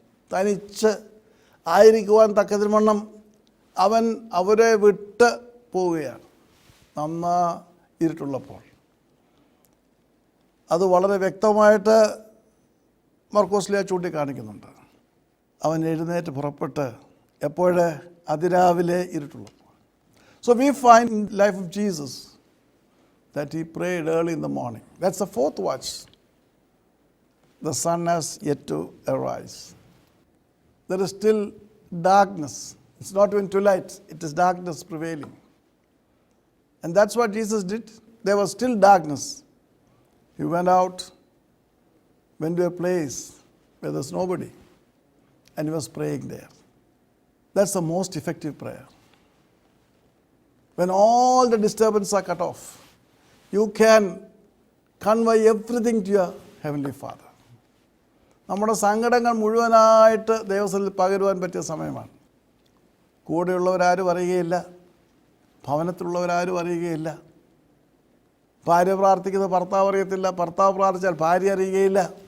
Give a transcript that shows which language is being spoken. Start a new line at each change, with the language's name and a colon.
Malayalam: തനിച്ച് ആയിരിക്കുവാൻ തക്കതിവണ്ണം അവൻ അവരെ വിട്ട് പോവുകയാണ്. നന്നാ ഇരുട്ടുള്ളപ്പോൾ. അത് വളരെ വ്യക്തമായിട്ട് മർക്കോസ്ലിയ ചൂണ്ടിക്കാണിക്കുന്നുണ്ട്. അവൻ എഴുന്നേറ്റ് പുറപ്പെട്ട് എപ്പോഴേ അതിരാവിലെ ഇരുട്ടുള്ളപ്പോൾ.
English: So we find in the life of Jesus that he prayed early in the morning. That's the fourth watch. The sun has yet to arise. There is still darkness. It's not even twilight, it is darkness prevailing. And that's what Jesus did. There was still darkness. He went out, went to a place where there's nobody, and he was praying there. That's the most effective prayer. When all the disturbances are cut off, you can convey everything to your Heavenly Father.
Malayalam: നമ്മുടെ സങ്കടങ്ങൾ മുഴുവനായിട്ട് ദൈവസന്നിധിയിൽ പകരുവാൻ പറ്റിയ സമയമാണ്. കൂടെയുള്ളവരാരും അറിയുകയില്ല, ഭവനത്തിലുള്ളവരാരും അറിയുകയില്ല. ഭാര്യ പ്രാർത്ഥിക്കുന്നത് ഭർത്താവ് അറിയത്തില്ല, ഭർത്താവ് പ്രാർത്ഥിച്ചാൽ ഭാര്യ അറിയുകയില്ല.